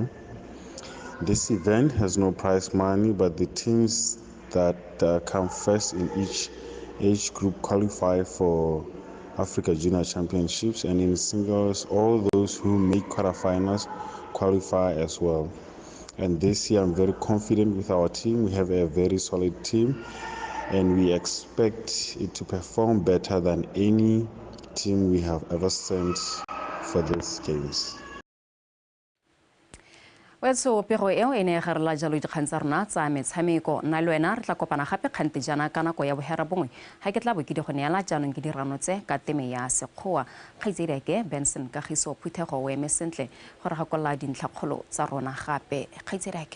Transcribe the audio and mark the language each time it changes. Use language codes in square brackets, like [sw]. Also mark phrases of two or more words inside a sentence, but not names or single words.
[en] This event has no prize money, but the teams that come first in each age group qualify for Africa Junior Championships, and in singles, all those who make quarterfinals qualify as well. And this year, I'm very confident with our team. We have a very solid team, and we expect it to perform better than any team we have ever sent for these games. [tn] Wetso pego eo ene e garela jalo dikgang tsa rona tsa metshameko nna le wena re tla kopana gape kgante jana ka nako ya bohera bongwe ga ke tla bo ke di go neela jaanong ke dirano tse ka teme ya sekgowa kgaitsedi ke Benson Kagiso Phuthego o eme sentle gore ga kolla dintlhakgolo tsa rona gape kgaitsedi ke